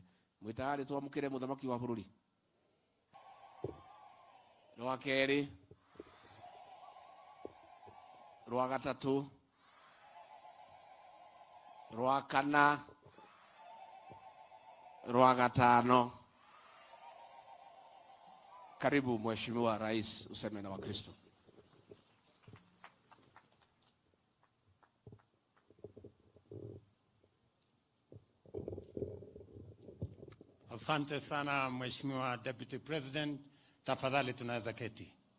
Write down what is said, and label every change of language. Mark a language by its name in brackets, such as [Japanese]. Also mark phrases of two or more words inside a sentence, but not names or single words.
[Kikuyu] Mwitari twamukire muthamaki wa bururi. Rwa keri, rwa gatatu, rwa kana, rwa gatano. [Swahili] Karibu Mheshimiwa Rais, useme na Wakristo. Asante sana Mheshimiwa [English] Deputy President, [Swahili] tafadhali tunaweza keti.